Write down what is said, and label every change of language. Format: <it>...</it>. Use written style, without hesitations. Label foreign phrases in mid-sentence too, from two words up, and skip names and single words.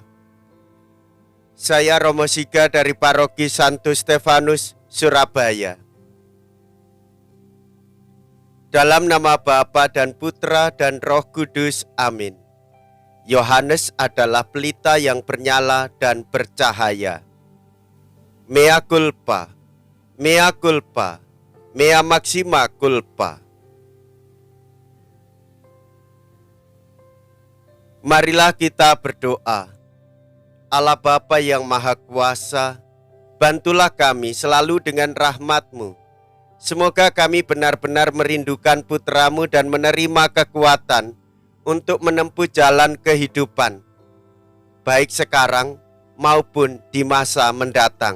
<id>Saya Romo Siga dari Paroki Santo Stefanus, Surabaya. Dalam nama Bapa dan Putra dan Roh Kudus, amin. Yohanes adalah pelita yang bernyala dan bercahaya.</id> <la>Mea culpa, mea culpa, mea maxima culpa.</la> <id>Marilah kita berdoa. Allah Bapa yang Maha Kuasa, bantulah kami selalu dengan rahmat-Mu. Semoga kami benar-benar merindukan Putra-Mu dan menerima kekuatan untuk menempuh jalan kehidupan, baik sekarang maupun di masa mendatang.</id>